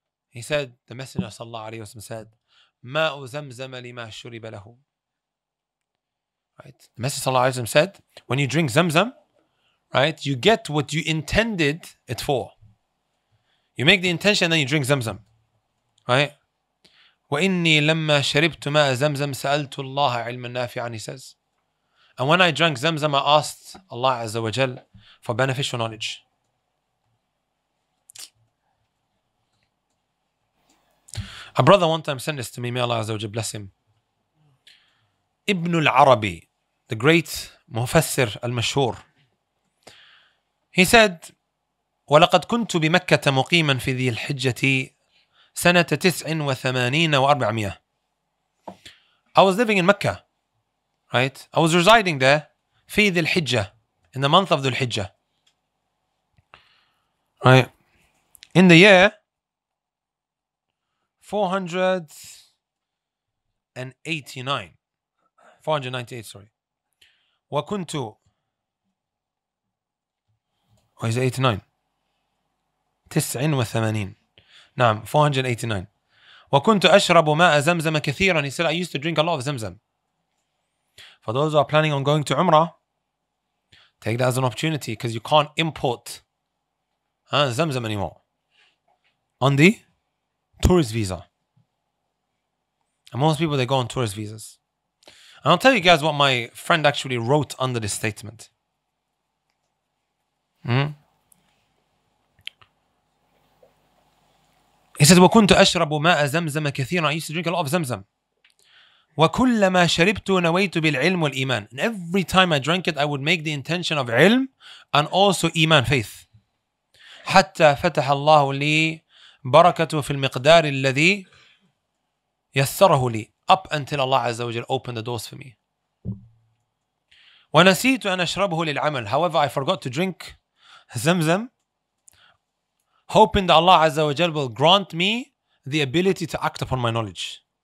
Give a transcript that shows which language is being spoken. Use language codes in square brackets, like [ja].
[en] He said, the Messenger sallallahu alayhi wa sallam said, [ar] ماء زمزم لما شرب له. [en] Right? The Messenger sallallahu alayhi wa sallam said, when you drink Zamzam, right, you get what you intended it for. You make the intention and then you drink Zamzam. Right? [ar] وإني لما شربت ماء زمزم سألت الله علما نافعا, [en] he says. And when I drank Zamzam, I asked Allah Azza wa Jal for beneficial knowledge. A brother one time sent this to me, may Allah Azza wa Jal bless him. Ibn al-Arabi, the great Mufassir al-Mashhur, he said, [ar] وَلَقَدْ كُنْتُ بِمَكَّةَ مُقِيمًا فِي ذِي الْحِجَّةِ سنة 89 و400. [en] I was living in Mecca, right? I was residing there, [ar] في ذي الحجة, [en] in the month of Dhul Hijjah, right? In the year 498, sorry. [ar] وكنت, [en] or is it 89? 89. [ar] نعم, [en] 489. [ar] وكنت أشرب ماء زمزم كثيرا. [en] He said, I used to drink a lot of Zamzam. For those who are planning on going to Umrah, take that as an opportunity, because you can't import Zamzam anymore on the tourist visa. And most people, they go on tourist visas. And I'll tell you guys what my friend actually wrote under this statement. He says, [ar] وَكُنْتُ أَشْرَبُ مَاءَ زَمْزَمَ كَثِيرًا. [en] I used to drink a lot of Zamzam. [ar] وَكُلَّمَا شَرِبْتُ نَوَيْتُ بِالْعِلْمِ وَالْإِيمَانِ. [en] And every time I drank it, I would make the intention of ilm and also iman, faith. [ar] حتى فتح الله لي بركته في المقدار الذي يسره لي. [en] Up until Allah Azza wa Jal opened the doors for me. [ar] وَنَسِيتُ أَنْ أَشْرَبْهُ لِلْعَمَلِ. [en] However, I forgot to drink Zamzam, hoping that Allah Azza wa Jal will grant me the ability to act upon my knowledge.